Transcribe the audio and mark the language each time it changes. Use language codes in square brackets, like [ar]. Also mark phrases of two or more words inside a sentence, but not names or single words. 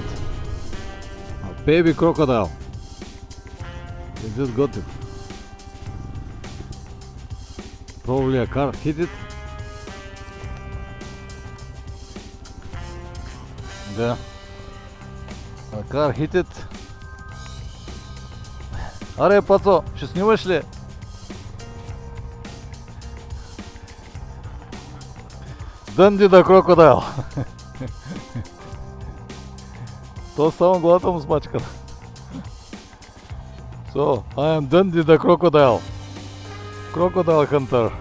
[en] A baby crocodile. They just got it. Probably a car hit it. [bg] Да. [en] A car hit it. [bg] Аре, пацо, ще снимаш ли? [en] Dundee the crocodile. [bg] То само гледам смачкала. [en] So, I am done with the crocodile hunter.